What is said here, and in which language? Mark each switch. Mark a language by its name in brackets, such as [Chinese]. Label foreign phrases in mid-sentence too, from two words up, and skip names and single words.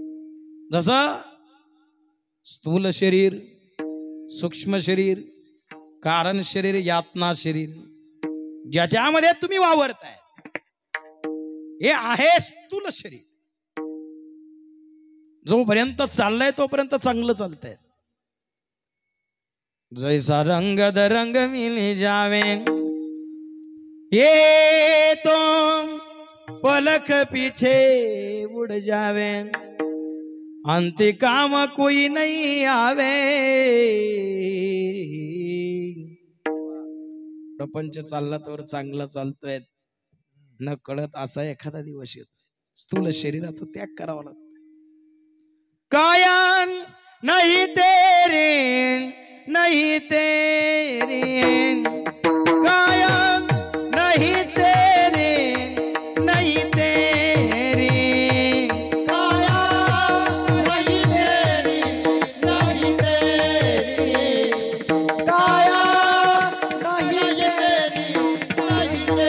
[Marathi] जसं स्थूल शरीर, सूक्ष्म शरीर, कारण शरीर, यातना शरीर ज्याच्यामध्ये तुम्ही वावरताय हे आहे स्थूल शरीर. जोपर्यंत चाललंय तोपर्यंत चांगलं चालतंय. [Hindi] जैसा रंग दरंग मिल जावे ये तो पलक पीछे उड़ जावे अंतिम काम कोई नहीं आवे. [Marathi] प्रपंच चालला तर चांगला चालतोय न कळत असा एखादा दिवस येतो. स्थूल शरीराचा त्याग करावा लागतो. [Hindi] काया नहीं तेरे नहीं तेरे काया नहीं तेरे नहीं तेरे काया नहीं तेरे नहीं तेरे काया नहीं तेरे नहीं